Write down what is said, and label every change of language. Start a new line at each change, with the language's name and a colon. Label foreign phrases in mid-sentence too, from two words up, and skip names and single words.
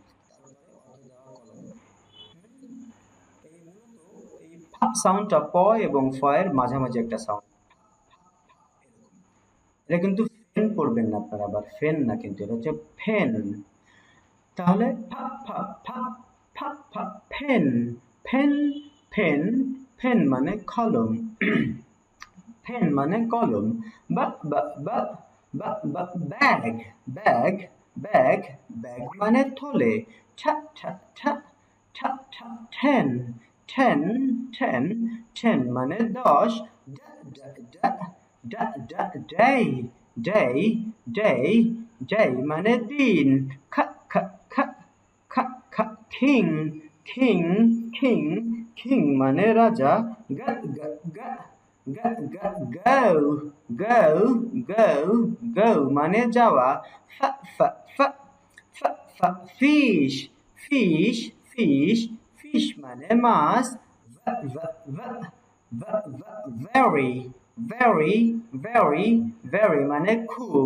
Bangla: এই ফা সাউন্ডটা প এবং ফ এর মাঝামাঝি একটা সাউন্ড। এটা কিন্তু ফেন পড়বেন না আপনারা, আবার ফেন না, কিন্তু এটা হচ্ছে ফেন। তাহলে ফা ফা ফা ফা ফা
English: pen pen pen pen
Bangla: মানে কলম। পেন মানে কলম। বা বা বা বা বা
English: bag bag bag bag
Bangla: মানে থলে। ঠা ঠা ঠা ঠা ঠা
English: ten ten ten ten
Bangla: মানে 10। ডা ডা ডা ডা ডা
English: day day day day
Bangla: মানে দিন। খা খা খা খা খা
English: king king king king
Bangla: মানে রাজা। গা গা গা গা গা
English: go go go go
Bangla: মানে যাওয়া। ফা ফা ফা ফা ফা
English: fish fish fish fish
Bangla: মানে মাছ। ভা ভা ভা ভা ভা
English: very very very very
Bangla: মানে খুব।